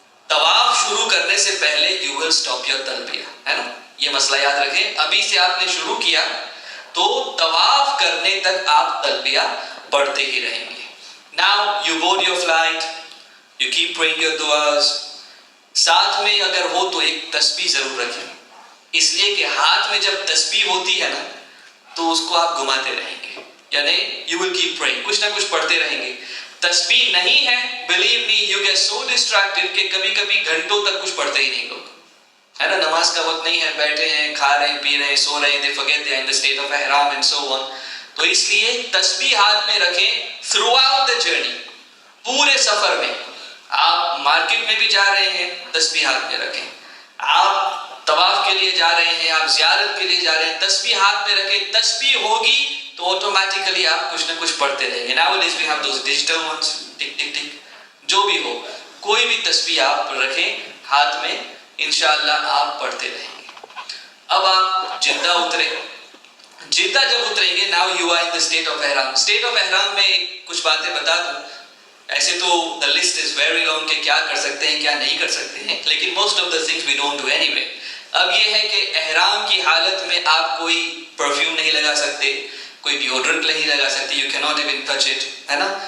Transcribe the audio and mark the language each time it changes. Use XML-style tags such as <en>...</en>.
<ur>طواف شروع کرنے سے پہلے</ur> <en>you will stop your</en> <ur>تلبیہ، ہے نا؟ یہ مسئلہ یاد رکھیں. ابھی سے آپ نے شروع کیا تو طواف کرنے تک آپ تلبیہ پڑھتے ہی رہیں گے.</ur> <en>Now you board your flight, you keep praying your duas.</en> <ur>ساتھ میں اگر ہو تو ایک تسبیح ضرور رکھیں, اس لیے کہ ہاتھ میں جب تسبیح ہوتی ہے نا تو اس کو آپ گھماتے رہیں گے, یعنی</ur> <en>you will keep praying,</en> <ur>کچھ نہ کچھ پڑھتے رہیں گے. تسبیح نہیں ہے,</ur> <en>believe me, you get so distracted</en> <ur>کہ کبھی کبھی گھنٹوں تک کچھ پڑھتے ہی نہیں لوگ, ہے نا. نماز کا وقت نہیں ہے, بیٹھے ہیں, کھا رہے ہیں, پی رہے ہیں, سو رہے ہیں,</ur> <en>they forget they are in the state of ihram and so on.</en> <ur>تو اس لیے تسبیح ہاتھ میں رکھیں</ur> <en>throughout the journey,</en> <ur>پورے سفر میں. آپ مارکیٹ میں بھی جا رہے ہیں, تسبیح ہاتھ میں رکھیں. آپ طواف کے لیے جا رہے ہیں, آپ زیارت کے لیے جا رہے ہیں, تسبیح ہاتھ میں رکھیں. تسبیح ہوگی تو آٹومیٹیکلی آپ کچھ نہ کچھ پڑھتے رہیں گے.</ur> <en>Nowadays we have those digital ones,</en> <ur>ٹک ٹک ٹک, جو بھی ہو, کوئی بھی تسبیح آپ رکھیں ہاتھ میں, انشاءاللہ آپ پڑھتے رہیں گے. اب آپ جدہ اترے. جدہ جب اتریں گے,</ur> <en>now you are in the state of ihram. state of ihram</en> <ur>میں کچھ باتیں بتا دوں. ایسے تو</ur> <en>the list is very long</en> <ur>کہ کیا کر سکتے ہیں کیا نہیں کر سکتے ہیں, لیکن</ur> <en>most of the things we don't do anyway.</en> <ur>اب یہ ہے کہ احرام کی حالت میں آپ کوئی پرفیوم نہیں لگا سکتے, کوئی ڈیوڈرنٹ نہیں لگا سکتے,</ur> <en>you cannot even touch it,</en> <ur>ہے نا.</ur>